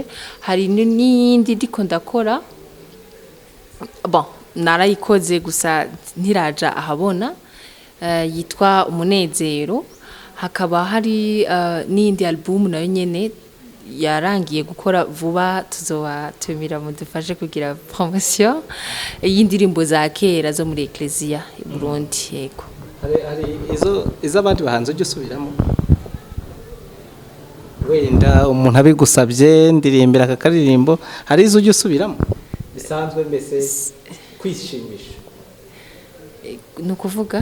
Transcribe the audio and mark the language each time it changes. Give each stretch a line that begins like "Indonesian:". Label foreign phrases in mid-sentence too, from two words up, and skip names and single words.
Rundi: Hari n'indi ndiko ndakora, bon narayikoze gusa ntiraja ahabona, yitwa Umunezero. Hakaba hari n'indi album nayo nyene yarangiye gukora vuba, tuzobatumira mudufashe kugira promotion y'indirimbo za kera zo muri Ecclesia i Burundi. Yego,
Kinyarwanda: hari izo abandi bahanze ujye usubiramo, wenda umuntu abigusabye ndirimbira aka karirimbo, hari izo ujye usubiramo bisanzwe mbese kwishimisha? Ni ukuvuga